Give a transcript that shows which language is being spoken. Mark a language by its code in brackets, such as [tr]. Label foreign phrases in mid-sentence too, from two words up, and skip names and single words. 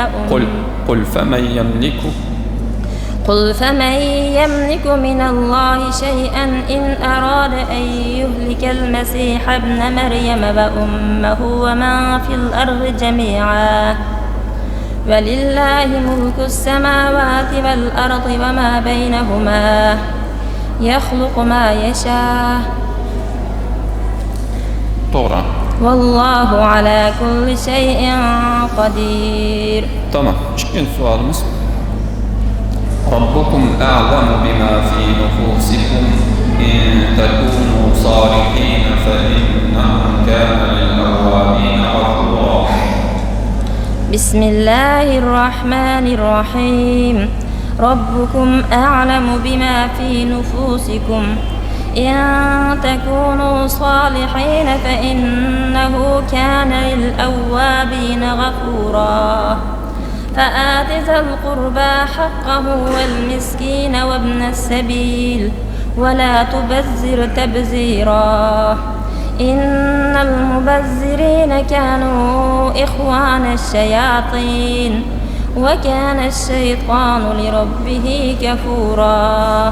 [ar] قل فمن يملك من الله شيئا إن أراد أن يهلك المسيح ابن مريم وأمه ومن في الأرض جميعا ولله ملك السماوات والأرض وما بينهما يخلق ما يشاء والله على كل شيء قدير. [az] Tamam. İkinci sualımız. [ar] ربكم أعلم بما في نفوسكم إن تكونوا صالحين فإنه كان للأوابين غفورا. Bismillahirrahmanirrahim. ربكم أعلم بما في نفوسكم إن تكونوا صالحين فإنه كان للأوابين غفورا. فآت ذا القربى حقه والمسكين وابن السبيل ولا تبذر تبذيرا إن المبذرين كانوا إخوان الشياطين وكان الشيطان لربه كفورا.